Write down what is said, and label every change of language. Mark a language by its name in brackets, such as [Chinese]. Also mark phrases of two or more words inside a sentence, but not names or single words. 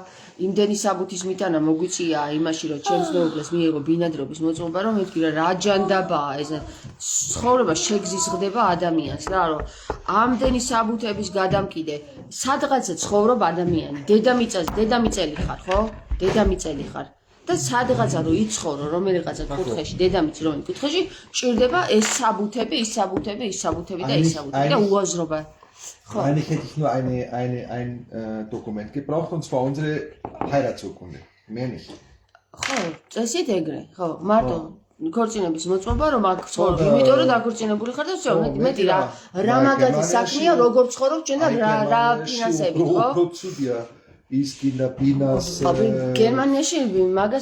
[Georgian] იმდენი საბუთის მიტანა მოგვიწია იმაში რომ ჩემს მეუღლეს მიიღო ბინადრობის მოწმობა რომ მეთქი რა ჯანდაბაა ეს ცხოვრება შეგზიზღდება ადამიანს რა რომ ამდენი საბუთების გადამკიდე სადღაცა ცხოვრობ ადამიანი დედამიწელი ხარ ხო? დედამიწელი ხარ. და სადღაცა რო იცხოვრო რომელიღაცა კუთხეში დედამიწი რომ კუთხეში ჭირდება ეს საბუთები და ეს საბუთები და უაზრობა ხო [German] Eigentlich hätte ich nur ein Dokument gebraucht und zwar unsere Heiratsurkunde mehr nicht [Georgian] ხო წესით ეგრე ხო მარტო ქორწინების მოწმობა რომ აქ ცხოვრობ იმიტომ რომ დაქორწინებული ხარ და всё მეტი რა მაგათი საქმეა როგორ ცხოვრობ ჩვენ და რა ფინანსები ხო ის კინაბინას გერმანიაში მაგას